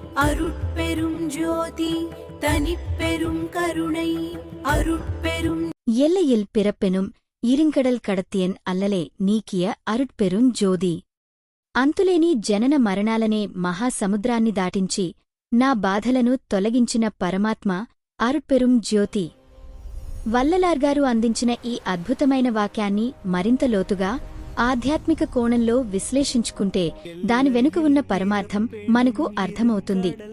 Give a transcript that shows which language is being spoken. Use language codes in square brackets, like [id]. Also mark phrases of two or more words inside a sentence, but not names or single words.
[ta] அருட்பெரும் ஜோதி தனிப்பெரும் கருணை அருட்பெரும் எல்லையில் பிறப்பெனும் இருங்கடல் கடத்தியன் அல்லலே நீக்கிய அருட்பெரும் ஜோதி. [te] అంతులేని జనన మరణాలనే మహాసముద్రాన్ని దాటించి నా బాధలను తొలగించిన పరమాత్మ అరుట్పెరుం జ్యోతి. వల్లలార్గారు అందించిన ఈ అద్భుతమైన వాక్యాన్ని మరింత లోతుగా ఆధ్యాత్మిక కోణంలో విశ్లేషించుకుంటే దాని వెనుక ఉన్న పరమార్థం మనకు అర్థమవుతుంది.